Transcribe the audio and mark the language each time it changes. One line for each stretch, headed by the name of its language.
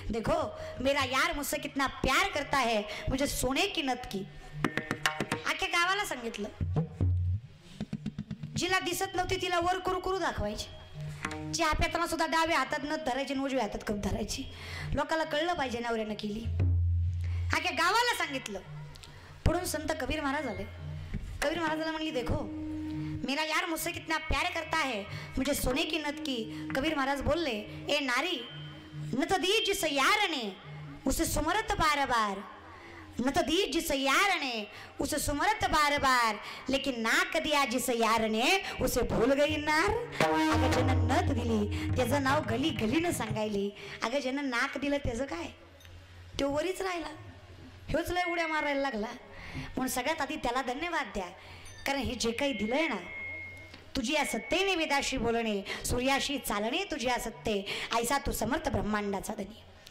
Hindi: देखो मेरा यार मुझसे कितना प्यार करता है, मुझे सोने की नथ की.
Marathi: अख्ख्या गावाला सांगितलं. जिला दिसत नव्हती तिला वर करू दाखवायची. जी हाताना सुद्धा डाव्या हातात नथ धरायची, उजव्या हातात कप धरायची. लोकांना कळलं पाहिजे नवऱ्यानं केली. अख्ख्या गावाला सांगितलं. पुढून संत कबीर महाराज आले. कबीर महाराजांना म्हणली,
Hindi: देखो मेरा यार मुझसे कितना प्यार करता है, मुझे सोने की नथ की.
Marathi: कबीर महाराज बोलले,
Hindi: ए नारी नथ दी जिस यार ने उसे सुमरत बार बार, नथ दी जिस यार ने उसे सुमरत बार बार, लेकिन नाक दिया जिस यार ने उसे भूल गई नार.
Marathi: अगं ज्यानं नथ दिली त्याचं नाव गली गलीनं सांगायली. अगं ज्यानं नाक दिलं त्याचं काय, तो वरीच राहिला. ह्योच लय उड्या मारायला लागला. म्हणून सगळ्यात आधी त्याला धन्यवाद द्या, कारण हे जे काही दिलंय ना, तुझी या सत्तेने वेदाशी बोलणे, सूर्याशी चालणे तुझी या सत्ते, ऐसा तू समर्थ ब्रह्मांडाचा धनी.